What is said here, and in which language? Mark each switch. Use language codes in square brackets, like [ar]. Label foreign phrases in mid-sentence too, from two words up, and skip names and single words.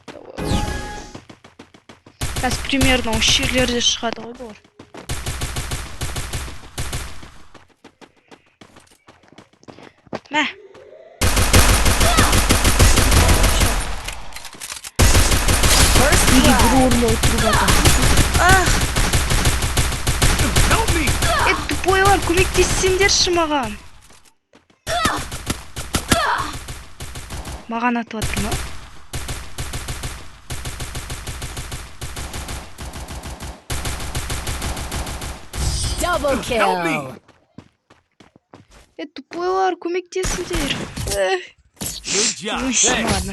[kk] Қазір примерно осы жерлерде шығады ғой бұлар. Мә. Неге бір орында отырып жатыр? [en] Help me. [kk] Тупойлар, көмектессеңдерші маған. Маған атып жатыр ма? [en] Double Help kill. me. [kk] Тупойлар, көмектесіңдер. [en] Good job. [ru] Ладно.